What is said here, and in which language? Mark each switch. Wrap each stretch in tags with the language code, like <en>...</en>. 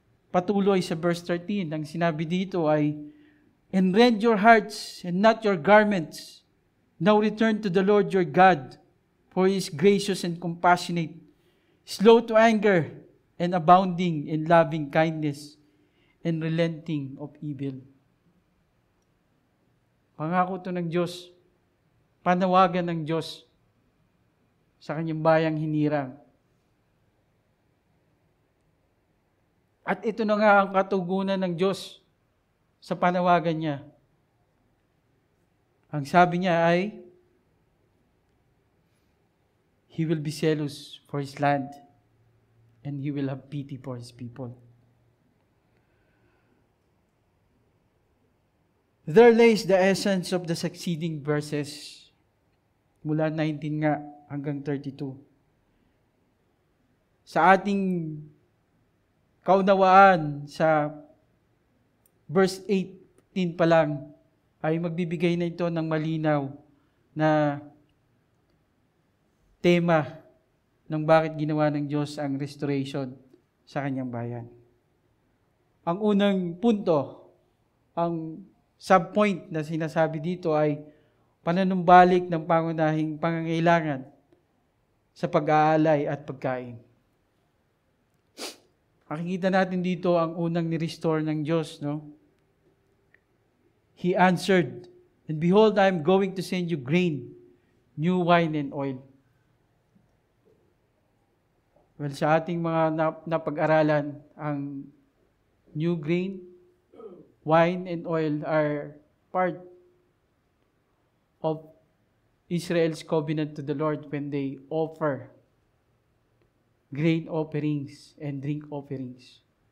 <tl>Patuloy sa verse 13, ang sinabi dito ay,</tl> <en>and rend your hearts and not your garments. Now return to the Lord your God, for He is gracious and compassionate, slow to anger, and abounding in loving kindness, and relenting of evil.</en> <tl>Pangako ito ng Diyos, panawagan ng Diyos sa kanyang bayang hinirang. At ito na nga ang katugunan ng Diyos sa panawagan niya. Ang sabi niya ay,</tl> <en>He will be zealous for His land and He will have pity for His people. There lays the essence of the succeeding verses</en> <tl>mula 19 nga hanggang 32. Sa ating kaunawaan sa verse 18 pa lang ay magbibigay na ito ng malinaw na tema ng bakit ginawa ng Diyos ang restoration sa kanyang bayan. Ang unang punto, ang subpoint na sinasabi dito ay panunumbalik ng pangunahing pangangailangan sa pag-aalay at pagkain. Makikita natin dito ang unang ni-restore ng Diyos, no?</tl> <en>He answered, "And behold, I am going to send you grain, new wine and oil." Well,</en> <tl>sa ating mga napag-aralan, ang</tl> <en>new grain, wine, and oil are part of Israel's covenant to the Lord when they offer grain offerings and drink offerings.</en>